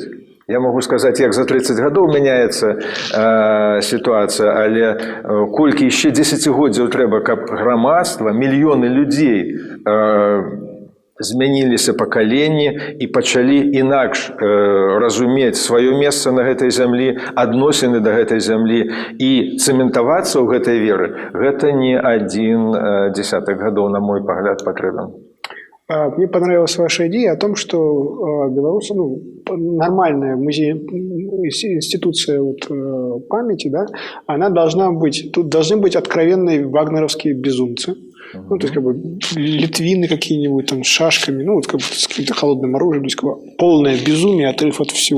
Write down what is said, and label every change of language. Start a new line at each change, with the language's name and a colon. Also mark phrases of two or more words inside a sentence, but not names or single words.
Belarusian: Я могу сказаць, як за 30 гадоў мяняецца сітуацыя, але колькі яшчэ дзесяцігоддзяў трэба, каб грамадства, мільёны людзей змяніліся пакаленні і пачалі інакш разумець сваё месца на гэтай зямлі, адносіны да гэтай зямлі і цэментавацца ў гэтай веры, гэта не
Russian: один десяток
Belarusian: гадоў, на мой погляд, патрэбен.
Russian: Мне понравилась ваша идея о том, что белорусы, нормальная институция памяти, да, она должна быть, тут должны быть откровенные вагнеровские безумцы. Ну, то есть, как бы, литвины какие-нибудь там с шашками, ну, вот как бы с каким-то холодным оружием, то есть, как бы, полное безумие, отрыв от всего.